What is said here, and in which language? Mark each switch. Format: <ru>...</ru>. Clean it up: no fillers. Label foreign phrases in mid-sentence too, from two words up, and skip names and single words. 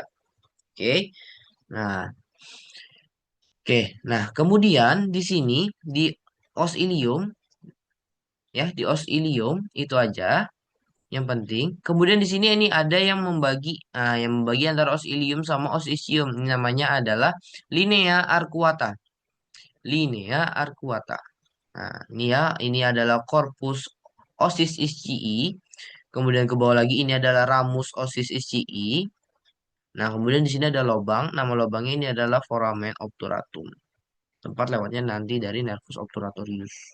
<id>Oke, nah oke, nah kemudian di sini di os ilium ya di os ilium itu aja yang penting. Kemudian di sini ini ada yang membagi antara os ilium sama os ischium. Ini namanya adalah linea arcuata. Linea arcuata. Nah, ini adalah corpus osis ischii. Kemudian ke bawah lagi ini adalah ramus osis ischii. Nah, kemudian di sini ada lubang. Nama lubangnya ini adalah foramen obturatum. Tempat lewatnya nanti dari nervus obturatorius.</id>